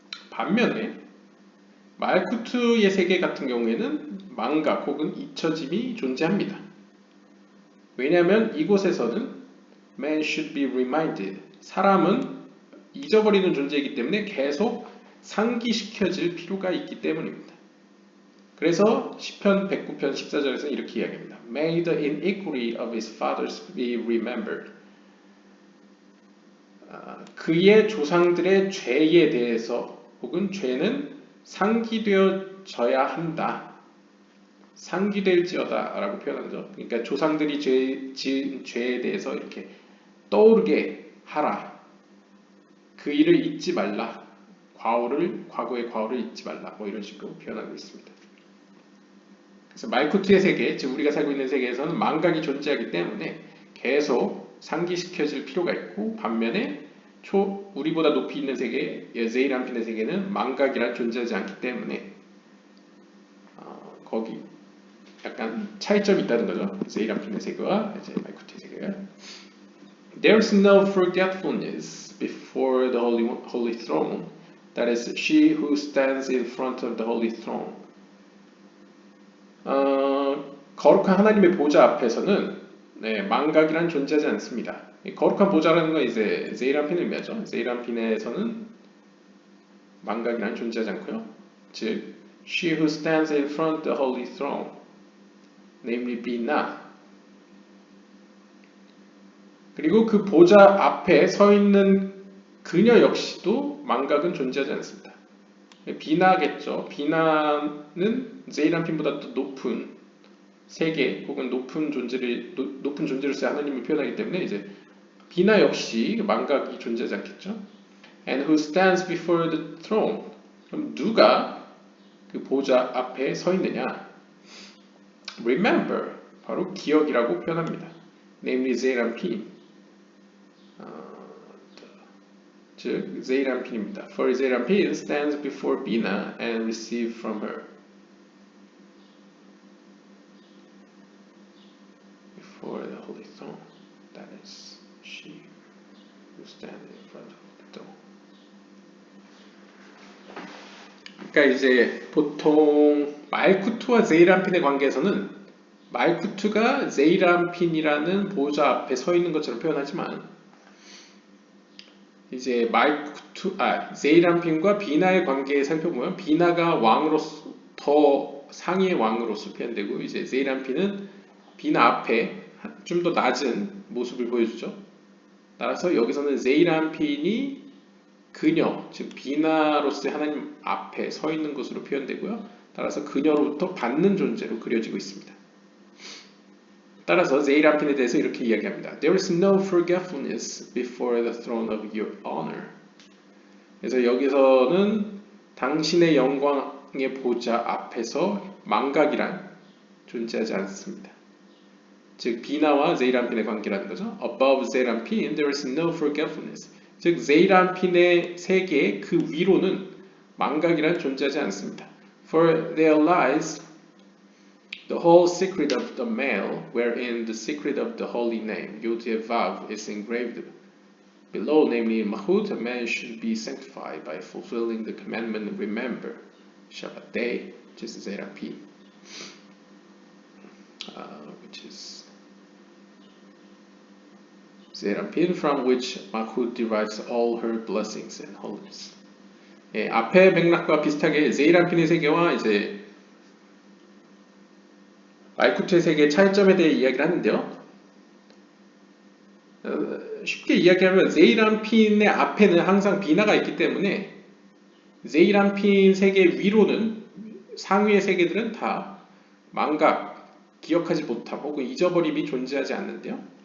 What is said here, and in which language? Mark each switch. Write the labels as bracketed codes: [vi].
[ko] 반면에 말쿠트의 세계 같은 경우에는 망각 혹은 잊혀짐이 존재합니다. 왜냐하면 이곳에서는 [en] man should be reminded, [ko] 사람은 잊어버리는 존재이기 때문에 계속 상기시켜질 필요가 있기 때문입니다. 그래서 시편 109편 14절에서는 이렇게 이야기합니다. [en] May the iniquity of his fathers be remembered. [ko] 그의 조상들의 죄에 대해서 혹은 죄는 상기되어져야 한다. 상기될지어다 라고 표현하죠. 그러니까 조상들이 지은 죄에 대해서 이렇게 떠오르게 하라. 그 일을 잊지 말라. 과거의 과오를 잊지 말라. 이런 식으로 표현하고 있습니다. 그래서 말쿠트의 세계, 즉 우리가 살고 있는 세계에서는 망각이 존재하기 때문에 계속 상기시켜질 필요가 있고, 반면에 우리보다 높이 있는 세계, 제이란핀의 세계는 망각이란 존재하지 않기 때문에 거기 약간 차이점이 있다는 거죠. 제이란핀의 세계와 이제 말쿠트의 세계가. [en] There's no forgetfulness before the holy throne. That is, she who stands in front of the holy throne. [ko] 거룩한 하나님의 보좌 앞에서는 망각이란 존재하지 않습니다. 거룩한 보좌라는 건 이제 제이란핀을 의미하죠. 제이란핀에서는 망각이란 존재하지 않고요. [en] 즉, she who stands in front of the holy throne, namely 비나. [ko] 그리고 그 보좌 앞에 서 있는 그녀 역시도 망각은 존재하지 않습니다. 비나겠죠. 비나는 제이란핀보다 더 높은 세계 혹은 높은 존재로서의 하나님을 표현하기 때문에 이제 비나 역시 망각이 존재하지 않겠죠. [en] And who stands before the throne? [ko] 그럼 누가 그 보좌 앞에 서 있느냐? Remember, 바로 기억이라고 표현합니다. Namely 제이란핀, 즉 제이란핀입니다. [en] For 제이란핀 stands before Bina and receive from her. Before the holy throne, that is she who stands in front of the throne. [ko] 그러니까 이제 보통 말쿠트와 제이란핀의 관계에서는 말쿠트가 제이란핀이라는 보좌 앞에 서 있는 것처럼 표현하지만 이제 제이란핀과 비나의 관계에 살펴보면 비나가 왕으로서 더 상위의 왕으로서 표현되고 이제 제이란핀은 비나 앞에 좀 더 낮은 모습을 보여주죠. 따라서 여기서는 제이란핀이 그녀, 즉 비나로서의 하나님 앞에 서 있는 것으로 표현되고요. 따라서 그녀로부터 받는 존재로 그려지고 있습니다. 따라서 제이란핀에 대해서 이렇게 이야기합니다. [en] There is no forgetfulness before the throne of your honor. [ko] 그래서 여기서는 당신의 영광의 보좌 앞에서 망각이란 존재하지 않습니다. 즉 비나와 제이란핀의 관계라는 거죠. [en] Above 제이란핀 there is no forgetfulness. [ko] 즉 제이란핀의 세계 그 위로는 망각이란 존재하지 않습니다. [en] For there lies the whole secret of the male, wherein the secret of the holy name Yod-Vav is engraved below, namely in Mahut, a man should be sanctified by fulfilling the commandment remember Shabbat day, which is Zeranpin, which is Zeranpin, from which Mahut derives all her blessings and holiness. [ko] 예, 앞의 맥락과 비슷하게 제이란핀의 세계와 이제 말쿠트의 세계의 차이점에 대해 이야기를 하는데요. 쉽게 이야기하면 제이란핀의 앞에는 항상 비나가 있기 때문에 제이란핀 세계 위로는 상위의 세계들은 다 망각, 기억하지 못함 혹은 잊어버림이 존재하지 않는데요.